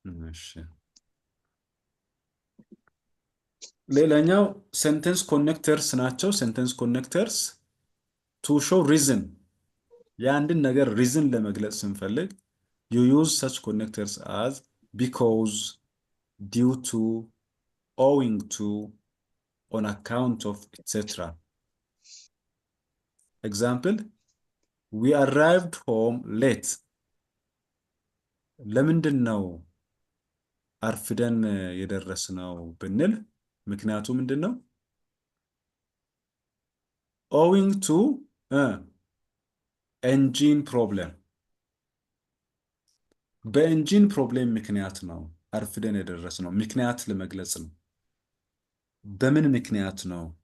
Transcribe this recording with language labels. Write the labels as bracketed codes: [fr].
[am] እሺ ሌላኛው ሴንተንስ ኮኔክተርስ ናቸው። ሴንተንስ ኮኔክተርስ ቱ ሾው ሪዝን፣ የአንድን ነገር ሪዝን ለመግለጽ ስንፈልግ you use such connectors as because, due to, owing to, on account of, etc. [en] Example, we arrived home late. [am] ለምንድን ነው አርፍደን የደረስነው ብንል ምክንያቱ ምንድን ነው? owing to engine problem፣ በኤንጂን ፕሮብሌም ምክንያት ነው አርፍደን የደረስነው። ምክንያት ለመግለጽ ነው። በምን ምክንያት ነው?